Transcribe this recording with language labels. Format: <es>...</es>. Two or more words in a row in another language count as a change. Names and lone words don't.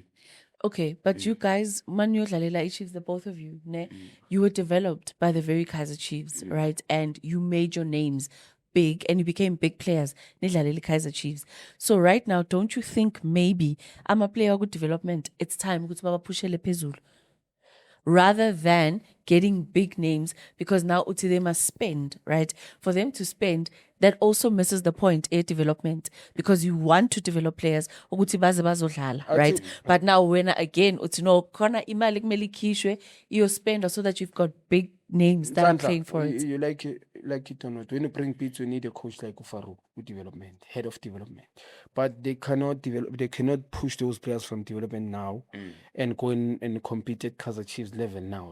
<en>Okay, but you guys,</en> <zu>maniyodlalela iChiefs,</zu> <en>the both of you, ne? You were developed by the very Kaizer Chiefs, right? And you made your names big and you became big players.</en> <zu>Nidlalela Kaizer Chiefs.</zu> <en>So right now, don't you think maybe I'm a player good development? It's time</en> <zu>ukuthi babapushele phezulu.</zu> <en>Rather than getting big names, because now uti they must spend, right? For them to spend, that also misses the point, development, because you want to develop players,</en> <zu>ukuthi baze bazodlala, right?</zu> <en>But now when again, uti no,</en> <zu>kona imali kumele ikhishwe,</zu> <en>you spend so that you've got big names that are playing for it. You like it or not. When you bring Pitso, you need a coach like Ufaru with development, head of development. But they cannot develop. They cannot push those players from development now and go in and compete at Kaizer Chiefs level now.</en>